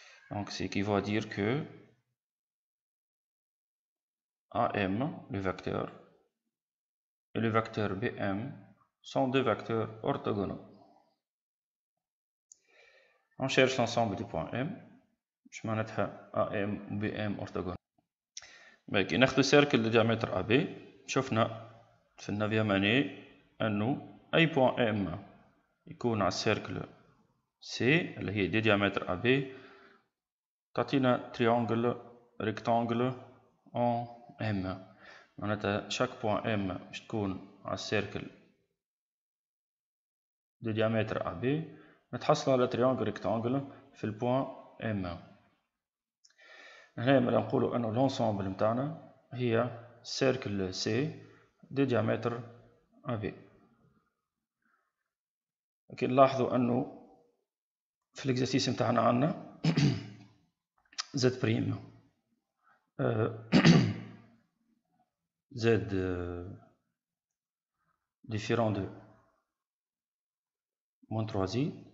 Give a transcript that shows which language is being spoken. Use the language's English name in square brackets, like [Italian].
[French] Donc ce qui va dire que AM, le vecteur, et le vecteur BM sont deux vecteurs orthogonaux. On cherche l'ensemble des points M. Je m'en AM ou BM orthogonaux. [Arabic] كي ناخذ [French] cercle de diamètre AB [Arabic] شفنا في النافيام اني انه اي بوان M يكون على السيركل C اللي هي دي diamètre AB تعطينا [French] triangle rectangle en M. [Arabic] معناتها chaque point M باش تكون على السيركل دي diamètre AB نتحصل على [French] triangle rectangle [Arabic] في البوان M. هنا مالا نقولوا انه l'ensemble نتاعنا هي [French] cercle C de diamètre AB. [Arabic] لكن نلاحظوا انه في الاكزرسيس نتاعنا عندنا [French] Z prime Z différent de moins 3i.